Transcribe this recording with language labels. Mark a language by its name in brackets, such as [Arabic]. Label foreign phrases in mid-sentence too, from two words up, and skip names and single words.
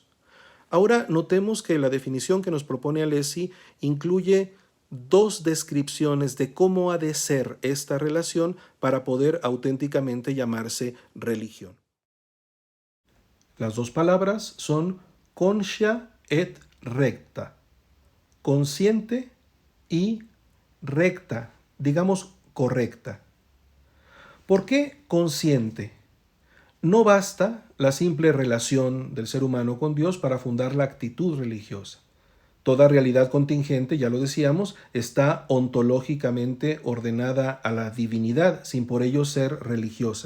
[Spanish] Ahora notemos que la definición que nos propone Alessi incluye dos descripciones de cómo ha de ser esta relación para poder auténticamente llamarse religión. Las dos palabras son [Latin] conscia et recta, [Spanish] consciente y recta, digamos correcta. ¿Por qué consciente? No basta la simple relación del ser humano con Dios para fundar la actitud religiosa. Toda realidad contingente, ya lo decíamos, está ontológicamente ordenada a la divinidad, sin por ello ser religiosa.